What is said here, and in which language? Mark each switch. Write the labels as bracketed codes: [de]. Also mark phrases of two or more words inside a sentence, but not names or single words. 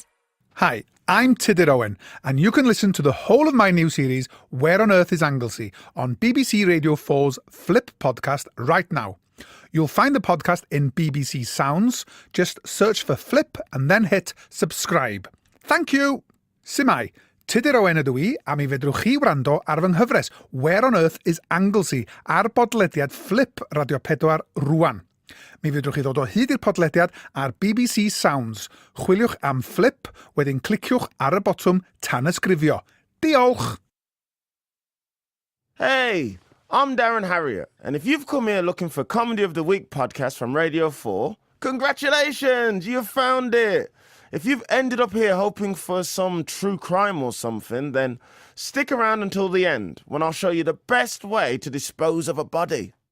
[en] Hi, I'm Tudur Owen, and you can listen to the whole of my new series, Where on Earth is Anglesey, on BBC Radio 4's Flip podcast right now. You'll find the podcast in BBC Sounds. Just search for Flip and then hit subscribe. Thank you! [cy] Simai, Tudur Owen ydw I, a mi fedrwch chi wrando ar fy nghyfres Where on Earth is Anglesey ar bodlediad Flip Radio 4 rwan. Mi fedrwch chi ddod o hyd i'r podlediad ar BBC Sounds. Chwiliwch am Flip, wedyn cliciwch ar y botwm tanysgrifio. Diolch! [en] Hey, I'm Darren Harriott, and if you've come here looking for Comedy of the Week podcast from Radio 4, congratulations, you've found it! If you've ended up here hoping for some true crime or something, then stick around until the end, when I'll show you the best way to dispose of a body.